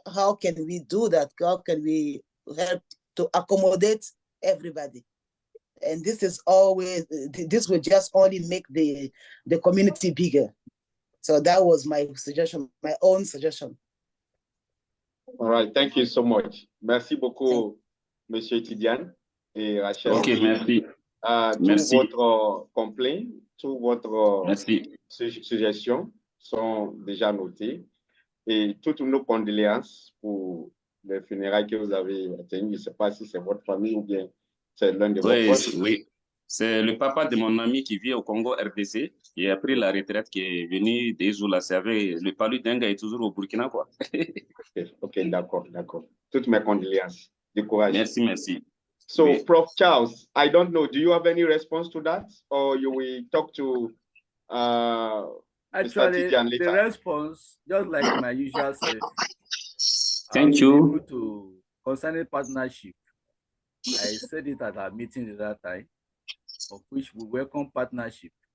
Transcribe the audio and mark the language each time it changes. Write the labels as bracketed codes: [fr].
[en] How can we do that? How can we help to accommodate everybody? And this is always, this will just only make the community bigger. So that was my suggestion, my own suggestion. All right, thank you so much. [fr] Merci beaucoup, Monsieur Tidiane et Rachel. Ok, merci. Tout votre complaint, tout votre suggestion sont déjà notés, et toutes nos condoléances pour les funérailles que vous avez atteignées. Je ne sais pas si c'est votre famille ou bien c'est l'un de vos proches. Oui, c'est le papa de mon ami qui vit au Congo RDC, qui a pris la retraite, qui est venu des Zoula. Le palu d'Enga est toujours au Burkina, quoi. Ok, d'accord. Toutes mes condoléances. Du courage. Merci. [en] So, [fr] oui. [en] Prof. Charles, I don't know, do you have any response to that, or you will talk to Actually, the response, just like my usual self. Thank you. Able to, concerning partnership, I said it at our meeting at that time, of which we welcome partnership.